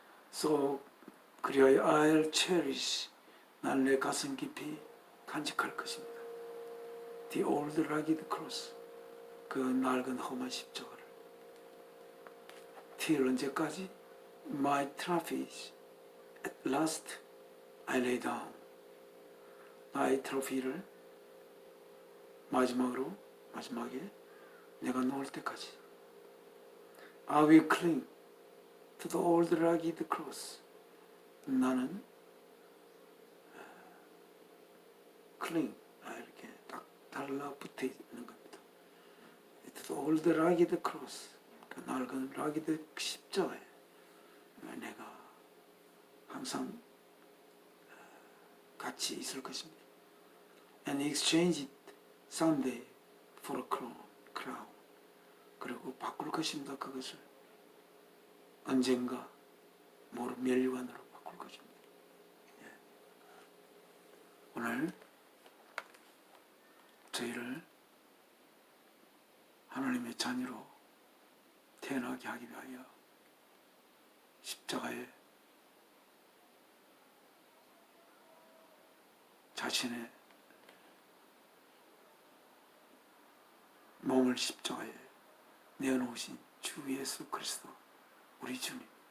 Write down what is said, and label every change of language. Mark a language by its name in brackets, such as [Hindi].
[Korean] So 그리하여 [English] I'll cherish, [Korean] 난 내 가슴 깊이 간직할 것입니다. [English] The old rugged cross, [Korean] 그 낡은 험한 십자가를. Till 언제까지? [English] My trophies, at last I lay down. [Korean] 나의 트로피를 마지막에 내가 놓을 때까지. [English] I will cling to the old rugged cross. [Korean] 나는 cling, 이렇게 딱 달라붙어 있는 겁니다. [English] To the old rugged cross, [Korean] 그 낡은 rugged 십자가에 내가 항상 같이 있을 것입니다. [English] And exchange it someday for a crown. [Korean] 그리고 바꿀 것입니다. 그것을 언젠가 멸관으로 바꿀 것입니다. 오늘 저희를 하나님의 자녀로 태어나게 하기 위하여 십자가에 자신의 몸을 십자가에 내어놓으신 주 예수 그리스도, 우리 주님.